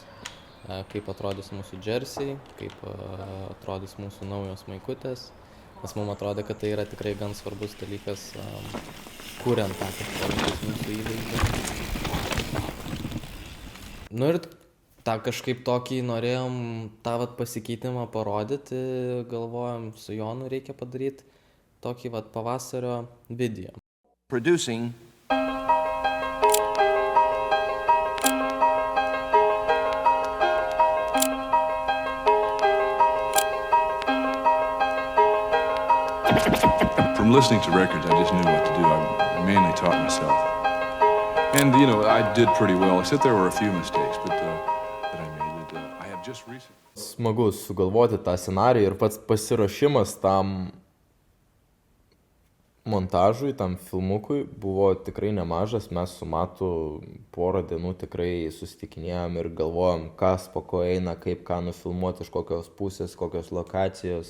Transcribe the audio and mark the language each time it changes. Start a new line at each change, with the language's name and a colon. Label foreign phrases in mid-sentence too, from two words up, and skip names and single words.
Lithuanian: Kaip atrodys mūsų džersiai, kaip atrodys mūsų naujos maikutės, nes mums atrodė, kad tai yra tikrai gan svarbus dalykas, kuriant tą kažkokį mūsų įvaizdį. Nu ir tą kažkaip tokį norėjom tą pasikeitimą parodyti, galvojom, su Jonu reikia padaryti tokį pavasario video.
English: Producing From listening to records, I just knew what to do. I mainly taught myself. And, I did pretty well, except there were a few mistakes that I made that I have just recently.
Lithuanian: Smagu sugalvoti tą scenarijų ir pats pasiruošimas tam montažui, tam filmukui buvo tikrai nemažas. Mes su Matu porą dienų tikrai susitikinėjom ir galvojom, kas po ko eina, kaip ką nufilmuoti, iš kokios pusės, kokios lokacijos.